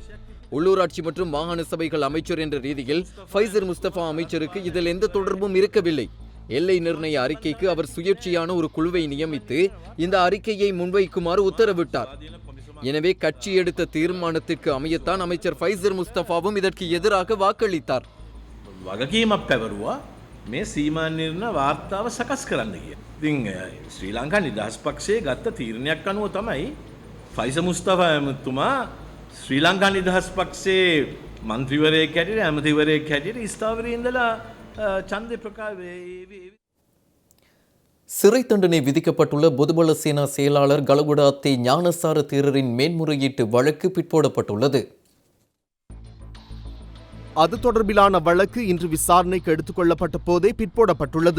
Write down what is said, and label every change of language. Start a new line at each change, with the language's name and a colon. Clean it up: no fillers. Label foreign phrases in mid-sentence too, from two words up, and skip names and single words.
Tamil: உள்ளூராட்சி மற்றும் மாகாண சபைகள் அமைச்சர் என்ற ரீதியில் ஃபைசர் முஸ்தபா அமைச்சருக்கு இதில் எந்த தொடர்பும் இருக்கவில்லை. எல்லை நிர்ணய அறிக்கைக்கு அவர் சுயேட்சையான ஒரு குழுவை நியமித்து இந்த அறிக்கையை முன்வைக்குமாறு உத்தரவிட்டார். எனவே கட்சி எடுத்த தீர்மானத்திற்கு அமையத்தான் அமைச்சர் ஃபைசர் முஸ்தபாவும் இதற்கு எதிராக வாக்களித்தார்.
Sinhala: වගකීමක් පැවරුවා මේ සීමා නිර්ණය වාර්තාව සකස් කරන්න කියලා. ඉතින් ශ්‍රී ලංකා නිදහස් පක්ෂයේ ගත්ත තීරණයක් අනුව තමයි ෆයිසර් මුස්තෆා ඇමතුමා ශ්‍රී ලංකා නිදහස් පක්ෂයේ මන්ත්‍රීවරයෙක් හැටියට ඇමතිවරයෙක් හැටියට ස්ථාවරයේ ඉඳලා ඡන්දේ ප්‍රකාශ
Tamil: சிறை தண்டனை விதிக்கப்பட்டுள்ள பொதுபல சேனா செயலாளர் கலகுடாத்தே ஞானசார தேரரின் மேன்முறையீட்டு வழக்கு பிற்போடப்பட்டுள்ளது. அது தொடர்பிலான வழக்கு இன்று விசாரணைக்கு எடுத்துக் கொள்ளப்பட்ட போதே பிற்போடப்பட்டுள்ளது.